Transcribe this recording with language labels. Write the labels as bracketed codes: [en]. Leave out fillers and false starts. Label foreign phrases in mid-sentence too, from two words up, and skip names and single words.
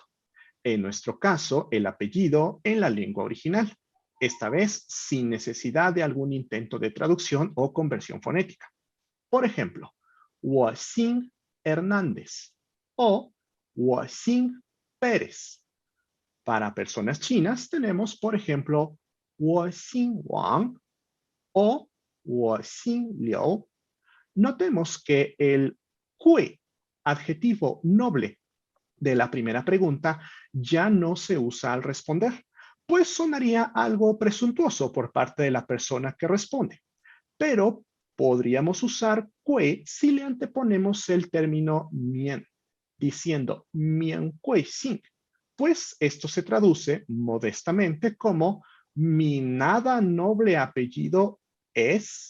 [es] En nuestro caso, el apellido en la lengua original, esta vez sin necesidad de algún intento de traducción o conversión fonética. Por ejemplo, [zh] 我姓 Hernández o 我姓 Pérez. [es] Para personas chinas tenemos, por ejemplo, [zh] 我姓王 o 我姓Liu. [es] Notemos que el hui, adjetivo noble de la primera pregunta, ya no se usa al responder, pues sonaría algo presuntuoso por parte de la persona que responde. Pero podríamos usar cui si le anteponemos el término mien, diciendo [zh] 免贵姓, [es] pues esto se traduce modestamente como mi nada noble apellido es.